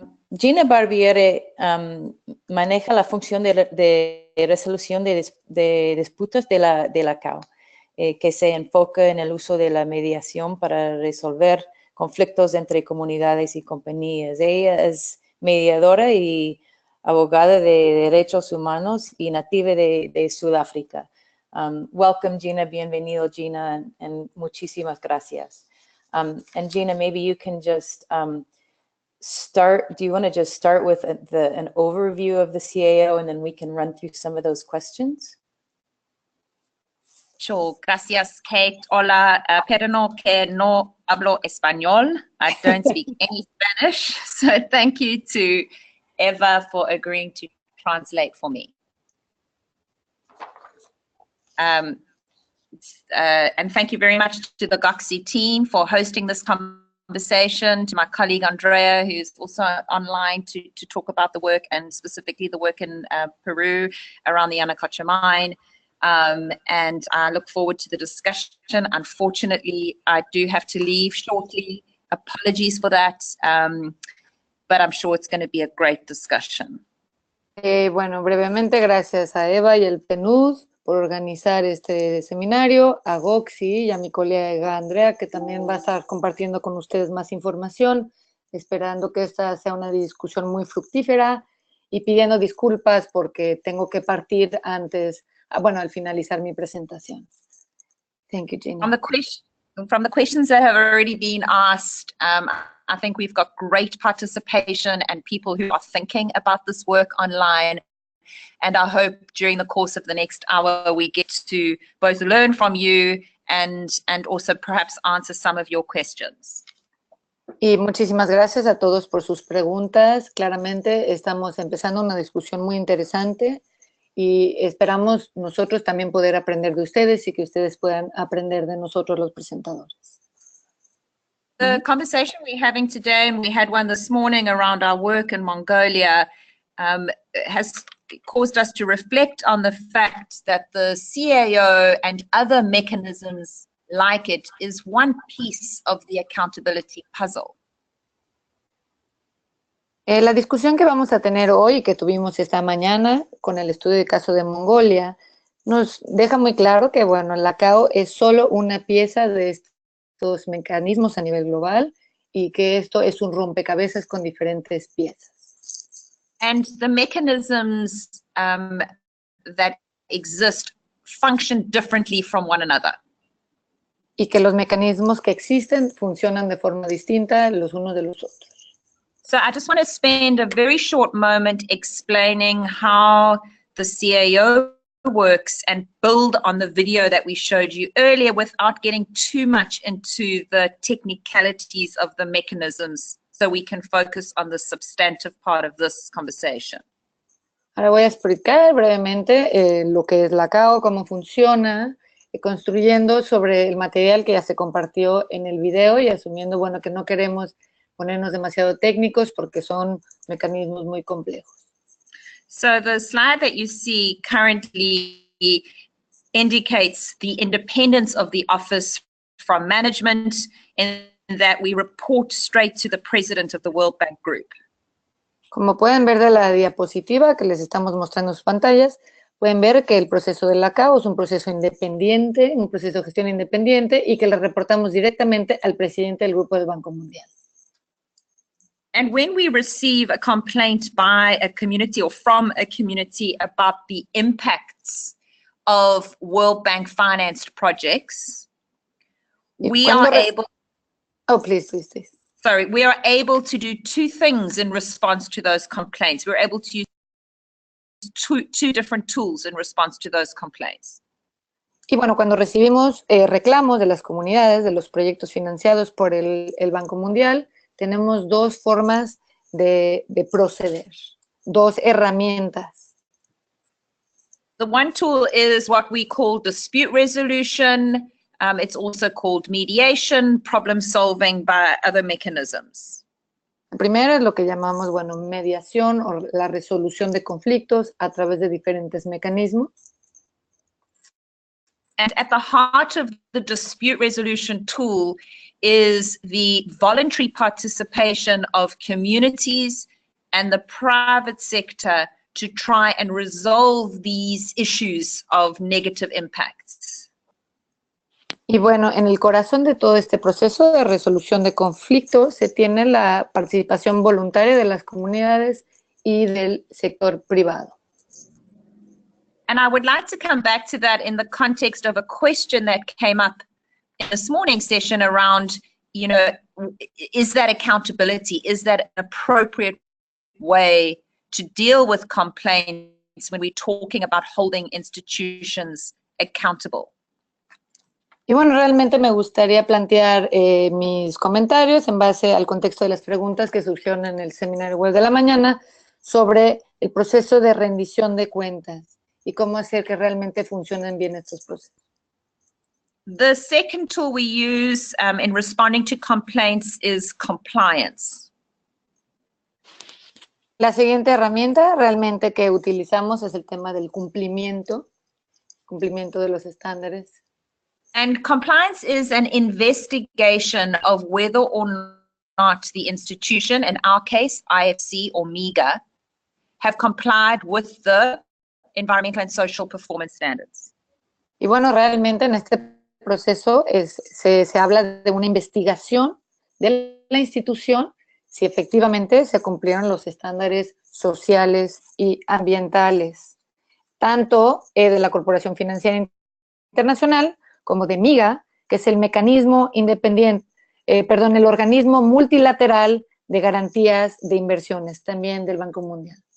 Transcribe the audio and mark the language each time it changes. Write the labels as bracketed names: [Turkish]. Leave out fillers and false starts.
[Spanish] Gina Barbiere maneja la función de resolución de disputas de la CAO, que se enfoca en el uso de la mediación para resolver conflictos entre comunidades y compañías. Ella es mediadora y abogada de derechos humanos y nativa de Sudáfrica. [English] Welcome, Gina. [Spanish] Bienvenido, Gina, [English] and [Spanish] muchísimas gracias. [English] And Gina, maybe you can just start. Do you want to just start with an overview of the CAO, and then we can run through some of those questions? Sure, [Spanish] gracias, [English] Kate. [Spanish] Hola, perdón que no hablo español. [English] I don't speak any Spanish, so thank you to Eva for agreeing to translate for me. And thank you very much to the GOXI team for hosting this conversation, to my colleague Andrea, who's also online to talk about the work, and specifically the work in Peru around the Yanacocha mine. And I look forward to the discussion. Unfortunately, I do have to leave shortly. Apologies for that, but I'm sure it's going to be a great discussion. [Spanish] Bueno, brevemente, gracias a Eva y el PNUD por organizar este seminario, a GOXI y a mi colega Andrea, que también va a estar compartiendo con ustedes más información, esperando que esta sea una discusión muy fructífera y pidiendo disculpas porque tengo que partir antes, bueno, al finalizar mi presentación. [English] Thank you, Gina. From the questions that have already been asked, I think we've got great participation and people who are thinking about this work online. And I hope during the course of the next hour, we get to both learn from you and also perhaps answer some of your questions. [Spanish] Y muchísimas gracias a todos por sus preguntas. Claramente estamos empezando una discusión muy interesante y esperamos nosotros también poder aprender de ustedes y que ustedes puedan aprender de nosotros los presentadores. [English] conversation we're having today, and we had one this morning around our work in Mongolia, has caused us to reflect on the fact that the CAO and other mechanisms like it is one piece of the accountability puzzle. [Spanish] La discusión que vamos a tener hoy y que tuvimos esta mañana con el estudio de caso de Mongolia nos deja muy claro que, bueno, la CAO es solo una pieza de estos mecanismos a nivel global y que esto es un rompecabezas con diferentes piezas. [English] And the mechanisms that exist function differently from one another. [Spanish] Y que los mecanismos que existen funcionan de forma distinta los unos de los otros. [English] So I just want to spend a very short moment explaining how the CAO works and build on the video that we showed you earlier without getting too much into the technicalities of the mechanisms, so we can focus on the substantive part of this conversation. [Spanish] Ahora voy a explicar brevemente lo que es la CAO, cómo funciona, construyendo sobre el material que ya se compartió en el video y asumiendo, bueno, que no queremos ponernos demasiado técnicos porque son mecanismos muy complejos. [English] So the slide that you see currently indicates the independence of the office from management, in that we report straight to the president of the World Bank Group. [Spanish] Como pueden ver de la diapositiva que les estamos mostrando en sus pantallas, pueden ver que el proceso de la CAO es un proceso independiente, un proceso de gestión independiente y que le reportamos directamente al presidente del Grupo del Banco Mundial. [English] And when we receive a complaint by a community or from a community about the impacts of World Bank financed projects, we are able... Oh, please. Sorry, we are able to do two things in response to those complaints. We're able to use two different tools in response to those complaints. [Spanish] Y bueno, cuando recibimos reclamos de las comunidades, de los proyectos financiados por el Banco Mundial, tenemos dos formas de proceder, dos herramientas. [English] The one tool is what we call dispute resolution. It's also called mediation, problem solving by other mechanisms. [Spanish] El primero es lo que llamamos, bueno, mediación o la resolución de conflictos a través de diferentes mecanismos. [English] And at the heart of the dispute resolution tool is the voluntary participation of communities and the private sector to try and resolve these issues of negative impacts. [Spanish] Y bueno, en el corazón de todo este proceso de resolución de conflictos se tiene la participación voluntaria de las comunidades y del sector privado. [English] And I would like to come back to that in the context of a question that came up in this morning's session around, you know, is that accountability? Is that an appropriate way to deal with complaints when we're talking about holding institutions accountable? [Spanish] Y bueno, realmente me gustaría plantear mis comentarios en base al contexto de las preguntas que surgieron en el seminario web de la mañana sobre el proceso de rendición de cuentas y cómo hacer que realmente funcionen bien estos procesos. [English] The second tool we use in responding to complaints is compliance. [Spanish] La siguiente herramienta realmente que utilizamos es el tema del cumplimiento de los estándares. [English] And compliance is an investigation of whether or not the institution, in our case, IFC or MEGA, have complied with the environmental and social performance standards. [Spanish] Y bueno, realmente en este proceso se habla de una investigación de la institución si efectivamente se cumplieron los estándares sociales y ambientales, tanto de la Corporación Financiera Internacional como de MIGA, que es el mecanismo independiente, el organismo multilateral de garantías de inversiones, también del Banco Mundial.